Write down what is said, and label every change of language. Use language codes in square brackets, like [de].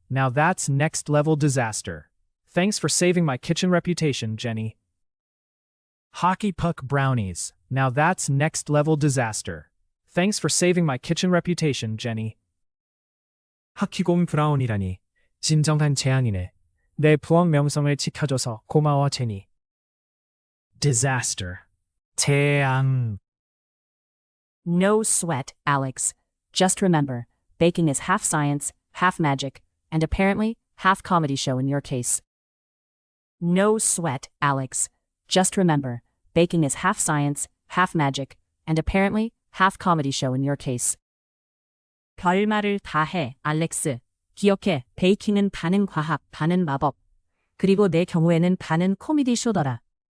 [en] Now that's next level disaster. Thanks for saving my kitchen reputation, Jenny. Hockey puck brownies. Now that's next level disaster. Thanks for saving my kitchen reputation, Jenny. [ko] 하키공 브라운이라니. 진정한 재앙이네. 내 부엌 명성을 지켜줘서 고마워, 제니. [en] Disaster. [ko] 재앙. [en] No sweat, Alex. Just remember, baking is half science, half magic, and apparently half comedy show in your case. No sweat, Alex. Just remember, baking is half science, half magic, and apparently half comedy show in your case. [ko] 별말을 다 해, 알렉스. 기억해, 베이킹은 반은 과학, 반은 마법. 그리고 내 경우에는 반은 코미디 쇼더라.